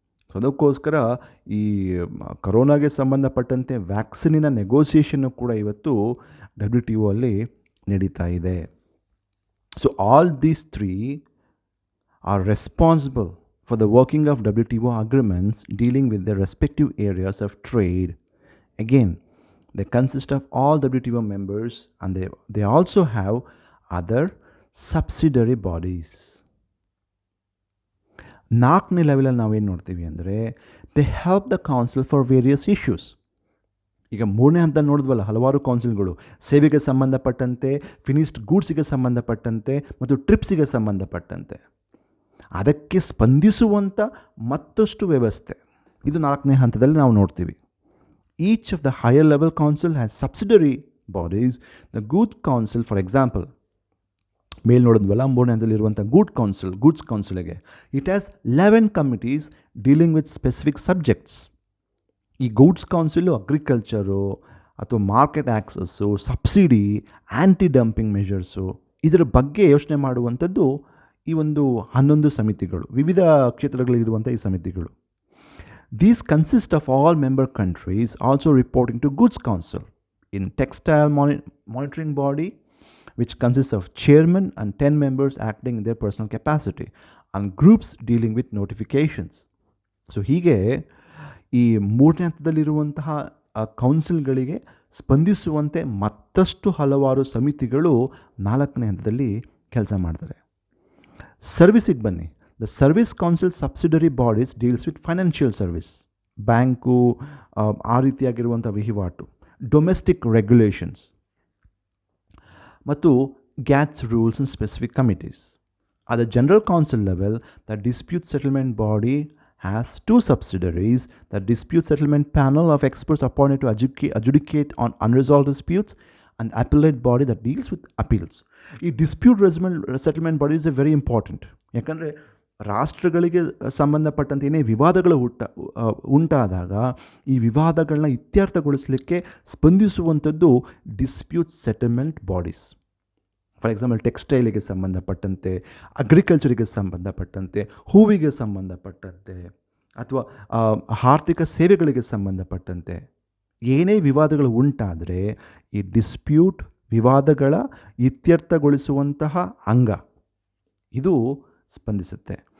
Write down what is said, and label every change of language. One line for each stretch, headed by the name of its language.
Kannada: So ಅದಕ್ಕೋಸ್ಕರ ಈ ಕರೋನಾಗೆ ಸಂಬಂಧಪಟ್ಟಂತೆ ವ್ಯಾಕ್ಸಿನಿನ ನೆಗೋಸಿಯೇಷನ್ನು ಕೂಡ ಇವತ್ತು WTO ಅಲ್ಲಿ ನಡೀತಾ ಇದೆ.
English: So all these three are responsible for the working of WTO agreements dealing with their respective areas of trade. Again, they consist of all WTO members and they also have other subsidiary bodies.
Kannada: ನಾಲ್ಕನೇ ಲೆವೆಲಲ್ಲಿ ನಾವೇನು ನೋಡ್ತೀವಿ ಅಂದರೆ
English: They help the council for various issues.
Kannada: ಈಗ ಮೂರನೇ ಹಂತ ನೋಡಿದ್ವಲ್ಲ, ಹಲವಾರು ಕೌನ್ಸಿಲ್ಗಳು ಸೇವೆಗೆ ಸಂಬಂಧಪಟ್ಟಂತೆ, ಫಿನಿಶ್ಡ್ ಗೂಡ್ಸಿಗೆ ಸಂಬಂಧಪಟ್ಟಂತೆ ಮತ್ತು ಟ್ರಿಪ್ಸಿಗೆ ಸಂಬಂಧಪಟ್ಟಂತೆ ಅದಕ್ಕೆ ಸ್ಪಂದಿಸುವಂಥ ಮತ್ತಷ್ಟು ವ್ಯವಸ್ಥೆ. ಇದು ನಾಲ್ಕನೇ ಹಂತದಲ್ಲಿ ನಾವು ನೋಡ್ತೀವಿ.
English: Each of the higher level council has subsidiary bodies. The Good Council, for example,
Kannada: ಮೇಲ್ ನೋಡಿದ್ವಲ್ಲ ಮೂರನೇ ಹಂತದಲ್ಲಿರುವಂಥ goods ಕೌನ್ಸಿಲ್ಗೆ
English: It has 11 committees dealing with specific subjects.
Kannada: ಈ ಗೂಡ್ಸ್ ಕೌನ್ಸಿಲು ಅಗ್ರಿಕಲ್ಚರು ಅಥವಾ ಮಾರ್ಕೆಟ್ ಆ್ಯಕ್ಸಸ್ಸು, ಸಬ್ಸಿಡಿ, ಆ್ಯಂಟಿ ಡಂಪಿಂಗ್ ಮೆಷರ್ಸು, ಇದರ ಬಗ್ಗೆ ಯೋಚನೆ ಮಾಡುವಂಥದ್ದು ಈ ಒಂದು 11 ಸಮಿತಿಗಳು, ವಿವಿಧ ಕ್ಷೇತ್ರಗಳಲ್ಲಿರುವಂಥ ಈ ಸಮಿತಿಗಳು.
English: These consist of all member countries also reporting to Goods Council in textile monitoring body, which consists of chairman and 10 members acting in their personal capacity, and groups dealing with notifications.
Kannada: So ಹೀಗೆ ಈ ಮೂರನೇ ಹಂತದಲ್ಲಿರುವಂತಹ ಕೌನ್ಸಿಲ್ಗಳಿಗೆ ಸ್ಪಂದಿಸುವಂತೆ ಮತ್ತಷ್ಟು ಹಲವಾರು ಸಮಿತಿಗಳು ನಾಲ್ಕನೇ ಹಂತದಲ್ಲಿ ಕೆಲಸ ಮಾಡ್ತಾರೆ. ಸರ್ವಿಸಿಗೆ ಬನ್ನಿ.
English: The Service Council subsidiary bodies deals with financial service,
Kannada: bank, ಆ ರೀತಿಯಾಗಿರುವಂಥ ವಹಿವಾಟು, ಡೊಮೆಸ್ಟಿಕ್ ರೆಗ್ಯುಲೇಷನ್ಸ್ ಮತ್ತು
English: GATS rules and specific committees. At the General Council level, the Dispute Settlement Body has 2 subsidiaries, the Dispute Settlement Panel of experts appointed to adjudicate on unresolved disputes, and the Appellate Body that deals with appeals.
Kannada: ಈ dispute settlement body
English: Is very important.
Kannada: ಯಾಕಂದರೆ ರಾಷ್ಟ್ರಗಳಿಗೆ ಸಂಬಂಧಪಟ್ಟಂತೆ ಏನೇ ವಿವಾದಗಳು ಉಂಟಾದಾಗ ಈ ವಿವಾದಗಳನ್ನ ಇತ್ಯರ್ಥಗೊಳಿಸಲಿಕ್ಕೆ ಸ್ಪಂದಿಸುವಂಥದ್ದು dispute settlement bodies. For example ಟೆಕ್ಸ್ಟೈಲಿಗೆ ಸಂಬಂಧಪಟ್ಟಂತೆ, ಅಗ್ರಿಕಲ್ಚರಿಗೆ ಸಂಬಂಧಪಟ್ಟಂತೆ, ಹೂವಿಗೆ ಸಂಬಂಧಪಟ್ಟಂತೆ ಅಥವಾ ಆರ್ಥಿಕ ಸೇವೆಗಳಿಗೆ ಸಂಬಂಧಪಟ್ಟಂತೆ ಏನೇ ವಿವಾದಗಳು ಉಂಟಾದರೆ ಈ ಡಿಸ್ಪ್ಯೂಟ್ ವಿವಾದಗಳ ಇತ್ಯರ್ಥಗೊಳಿಸುವಂತಹ ಅಂಗ ಇದು ಸ್ಪಂದಿಸುತ್ತೆ.